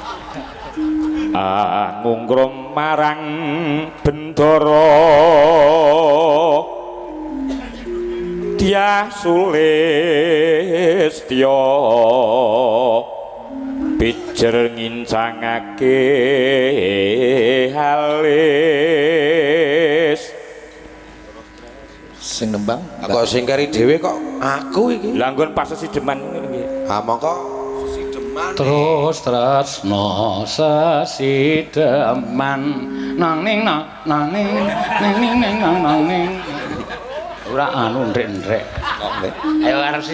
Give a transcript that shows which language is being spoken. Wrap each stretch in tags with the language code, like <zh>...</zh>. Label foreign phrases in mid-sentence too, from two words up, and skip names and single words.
<jv>Ngungkrum marang bendara Dyah Sulistya pijer ngincangake halis Sing nembang Kok sing kari dhewe kok aku iki. langgon pas sesideman nggih. Ha mongko Terus tresno sesideman nang ning nang ning nang ning ora anu ndrek-ndrek. Ayo arep si</jv>